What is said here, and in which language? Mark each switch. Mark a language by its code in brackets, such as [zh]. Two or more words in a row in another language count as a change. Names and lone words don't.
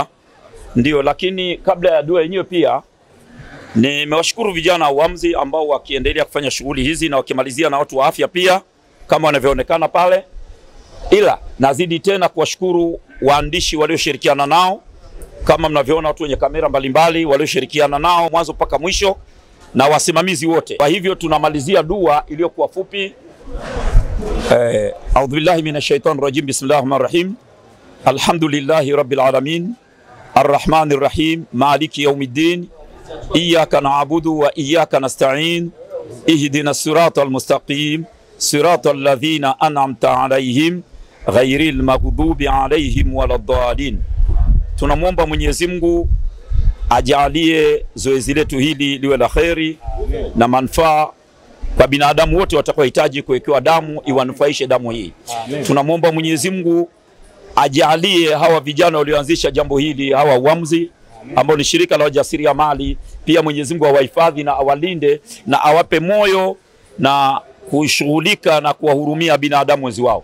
[sw] Ndio, lakini kabla ya dua yenyewe pia nimewashukuru vijana uamzi ambao wakiendelea kufanya shughuli hizi na wakimalizia na watu wa afya pia kama wanavyoonekana pale. Ila nazidi tena kuwashukuru waandishi walioshirikiana nao, kama mnavyoona watu wenye kamera mbalimbali walioshirikiana nao mwanzo mpaka mwisho, na wasimamizi wote. Kwa hivyo tunamalizia dua iliyokuwa fupi. [ar] أعوذ بالله من الشيطان الرجيم. بسم الله الرحمن الرحيم. الحمد لله رب العالمين. الرحمن الرحيم. مالك يوم الدين. إياك نعبد وإياك نستعين. اهدنا الصراط المستقيم. صراط الذين أنعمت عليهم غير المغضوب عليهم ولا الضالين. [sw] Tunamwomba Mwenyezi Mungu ajalie zoezi letu hili liwe la kheri na manufaa kwa binadamu wote watakaohitaji kuwekewa damu, iwanufaishe damu hii. Tunamwomba Mwenyezi Mungu ajalie hawa vijana walioanzisha jambo hili, hawa uamzi ambao ni shirika la wajasiriamali, pia Mwenyezi Mungu awahifadhi na awalinde na awape moyo na kushughulika na kuwahurumia binadamu wenzi wao.